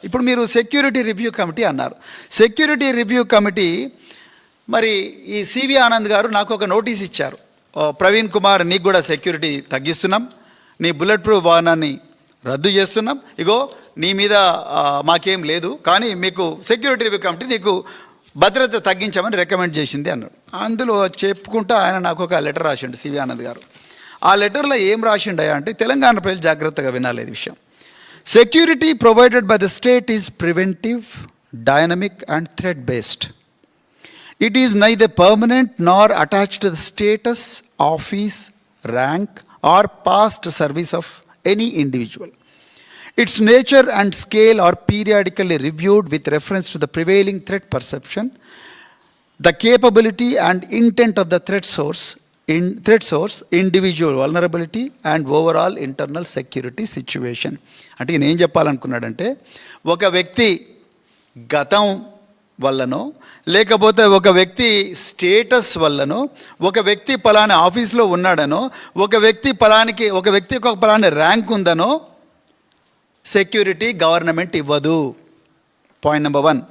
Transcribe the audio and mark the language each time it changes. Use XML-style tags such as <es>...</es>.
<te>ఇప్పుడు మీరు security review committee అన్నారు. సెక్యూరిటీ రివ్యూ కమిటీ మరి ఈ సివి ఆనంద్ గారు నాకు ఒక నోటీస్ ఇచ్చారు, ప్రవీణ్ కుమార్ నీకు కూడా సెక్యూరిటీ తగ్గిస్తున్నాం, నీ బుల్లెట్ ప్రూఫ్ వాహనాన్ని రద్దు చేస్తున్నాం, ఇగో నీ మీద మాకేం లేదు, కానీ మీకు సెక్యూరిటీ రివ్యూ కమిటీ నీకు భద్రత తగ్గించామని రికమెండ్ చేసింది అన్నాడు. అందులో చెప్పుకుంటా ఆయన నాకు ఒక లెటర్ రాసిండు సివి ఆనంద్ గారు. ఆ లెటర్లో ఏం రాసిండయా అంటే, తెలంగాణ ప్రజలు జాగ్రత్తగా వినాలి ఈ విషయం.</te> <en>Security provided by the state is preventive, dynamic and threat based. It is neither permanent nor attached to the status, office, rank or past service of any individual. Its nature and scale are periodically reviewed with reference to the prevailing threat perception, the capability and intent of the threat source, individual vulnerability and overall internal security situation.</en> <te>అంటే నేను ఏం చెప్పాలనుకున్నాడంటే, ఒక వ్యక్తి గతం వల్లనో లేకపోతే ఒక వ్యక్తి స్టేటస్ వల్లనో, ఒక వ్యక్తి పలానా ఆఫీస్లో ఉన్నాడనో, ఒక వ్యక్తికి ఒక పలానా ర్యాంక్ ఉందనో సెక్యూరిటీ గవర్నమెంట్ ఇవ్వదు. Point number 1.</te>